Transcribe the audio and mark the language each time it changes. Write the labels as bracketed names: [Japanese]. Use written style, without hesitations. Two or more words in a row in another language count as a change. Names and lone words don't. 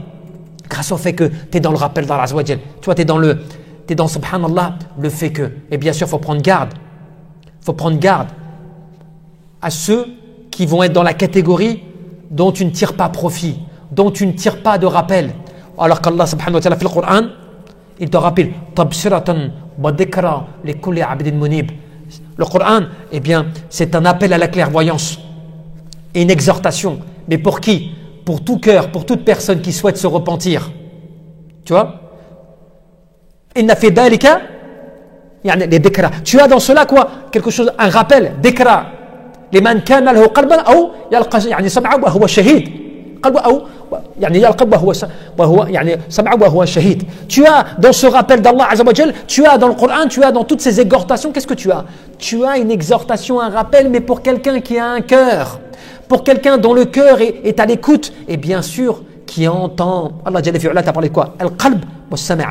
[French] Grâce au fait que tu es dans le rappel d'Allah [Arabic] عز وجل. [French] Tu vois, tu es dans subhanallah, le fait que, et bien sûr, il faut prendre garde. Il faut prendre garde à ceux qui vont être dans la catégorie dont tu ne tires pas profit, dont tu ne tires pas de rappel. Alors qu'Allah [Arabic] سبحانه وتعالى [French] fait le Coran, il te rappelle [Arabic] تبصرة وذكرى لكل عبد منيب. [French] Le Coran, eh bien, c'est un appel à la clairvoyance et une exhortation. Mais pour qui? Pour tout cœur, pour toute personne qui souhaite se repentir. Tu vois? [Arabic] إن في ذلك يعني les dhikra. [French] Tu as dans cela quoi? Quelque chose, un rappel, [Arabic] dhikra. لمن كان له قلبا أو يلقى يعني السمع وهو شهيد. قلبه أو يعني يلقى وهو يعني السمع وهو شهيد. [French] Tu as dans ce rappel d'Allah [Arabic] عز وجل, [French] tu as dans le Coran, tu as dans toutes ces exhortations, qu'est-ce que tu as? Tu as une exhortation, un rappel, mais pour quelqu'un qui a un cœur, pour quelqu'un dont le cœur est à l'écoute, et bien sûr qui entend. Allah [Arabic] جل في علاه [French] t'a parlé de quoi? [Arabic] القلب والسمع'.